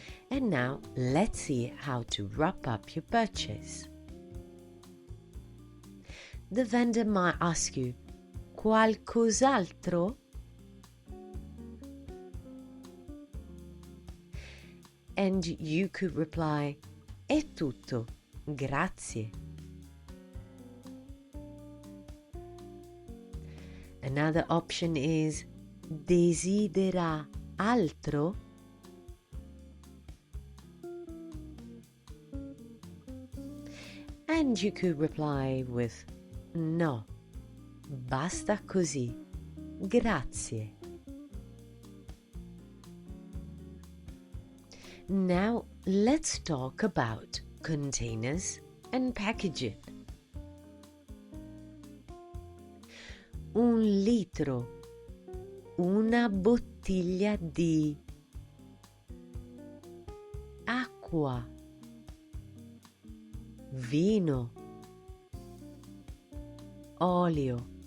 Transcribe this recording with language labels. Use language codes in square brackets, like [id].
[en] And now let's see how to wrap up your purchase. The vendor might ask you, [it] Qualcos'altro? [en] And you could reply, [it] è tutto, grazie. [en] Another option is, [it] desidera altro? [en] And you could reply with, [it] no, basta così, grazie. [en] Now let's talk about containers and packaging. [it] 1 litro, una bottiglia di acqua, vino, olio,